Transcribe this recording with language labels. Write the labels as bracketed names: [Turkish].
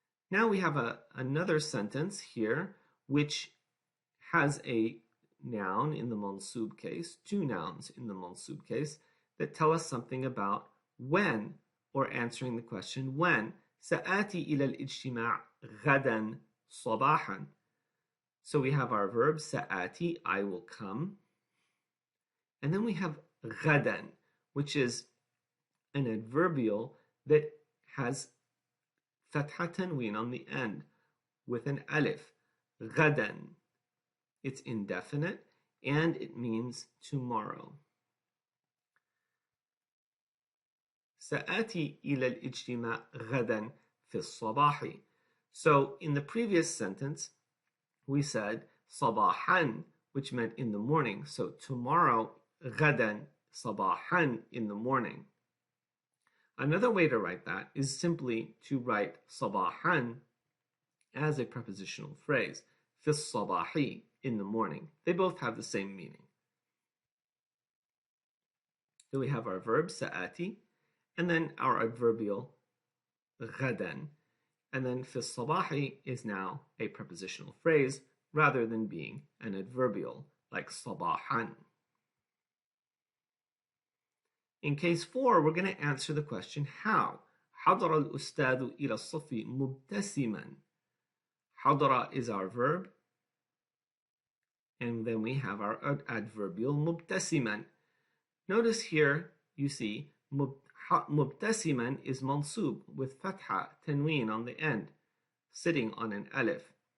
[English] Now we have another sentence here which has a noun in the mansub case, two nouns in the mansub case that tell us something about when, or answering the question when. [Arabic] سآتي إلى الاجتماع غدا صباحا. [English] So we have our verb [Arabic] سآتي, [English] I will come. And then we have [Arabic] غدا, [English] which is an adverbial that has [Arabic] فتحة تنوين [English] on the end with an alif. [Arabic] غدا. [English] It's indefinite and it means tomorrow. [Arabic] سآتي إلى الاجتماع غدا في الصباح. [English] So in the previous sentence, we said [Arabic] صباحا, [English] which meant in the morning. So tomorrow, [Arabic] غدا صباحا, [English] in the morning. Another way to write that is simply to write [Arabic] صباحا [English] as a prepositional phrase. [Arabic] في الصباح, [English] in the morning. They both have the same meaning. So we have our verb [Arabic] سآتي, [English] and then our adverbial [Arabic] غدا. [English] And then [Arabic] في الصباح [English] is now a prepositional phrase rather than being an adverbial like [Arabic] صباحا. [English] In case 4, we're going to answer the question how. [Arabic] حضر الأستاذ إلى الصف مبتسما. حضر [English] is our verb, and then we have our adverbial [Arabic] مبتسما. [English] Notice here, you see, [Arabic] مبتسما [English] is mansub with fatha, tanween on the end, sitting on an alif.